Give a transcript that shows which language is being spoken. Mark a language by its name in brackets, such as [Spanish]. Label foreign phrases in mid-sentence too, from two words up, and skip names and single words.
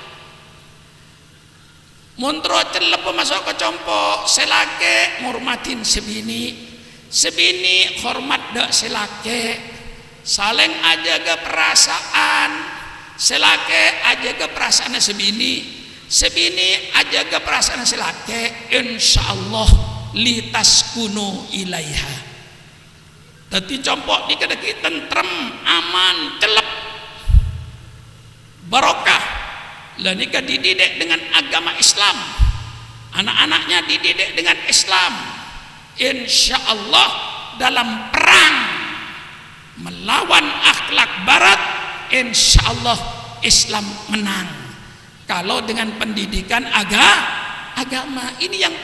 [Madurese] Montro celep [Indonesian] masuk ke [Madurese] compok selake ngurmatin sebini hormat dak selake saling ajaga perasaan selake ajaga perasaan sebini ajaga perasaan selake insyaallah [Arabic] لتسكنوا إليها [Madurese] dadi compok dikadeki tentrem aman celep barokah lah [Indonesian] nikah dididik dengan agama Islam anak-anaknya dididik dengan Islam insyaallah dalam perang melawan akhlak barat insyaallah Islam menang kalau dengan pendidikan agama ini yang